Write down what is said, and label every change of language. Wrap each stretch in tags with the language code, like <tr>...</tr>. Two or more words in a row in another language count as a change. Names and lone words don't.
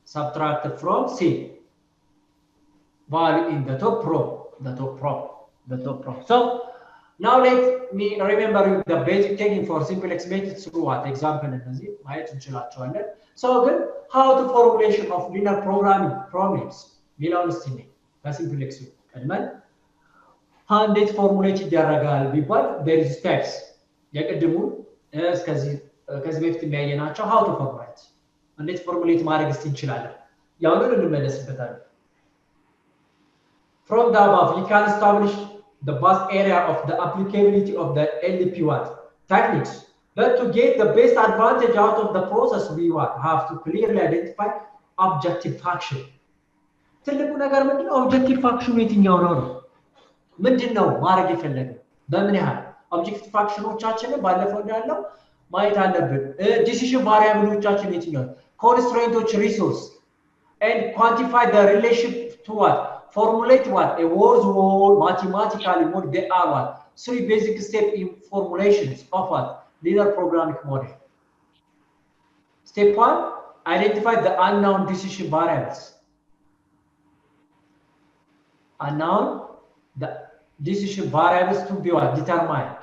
<en>Value in the top row. So now let me remember the basic technique for simplex method through what example and so again, how the formulation of linear programming problems simplex element</en> <am>እንዴት ፎርሙሌት ይደረጋል ቢባል</am> <en>there is steps</en> <am>የቅድሙ ከዚህ በፊት የሚያየናቸው</am> <en>how to formulate</en> <am>እንዴት ፎርሙሌት ማድረግ እንችላለን ያውንን እንመለስበታለን</am> <en>from the above you can establish the vast area of the applicability of the LP1 techniques but to get the best advantage out of the process we have to clearly identify objective function</en> <am>ትልቁ ነገር ምንድነው</am> <en>objective function</en> <am>የትኛው ነው ምንድነው ማድረግ ይፈልጋል በምን ያህል ኦብጀክቲቭ ፋክሽኖቻችንን ባለፈው እንዳለው ማየት አለብን ዲሲዥን ቫሪያብሎቻችን የትኛው ኮንስትሬንቶች</am> <en>ሪሶርስ and quantify the relationship to what formulate what a words word mathematically what they are what three basic steps in formulations of what linear programming model step 1 identify the unknown decision variables unknown the decision variables to be determined.</en>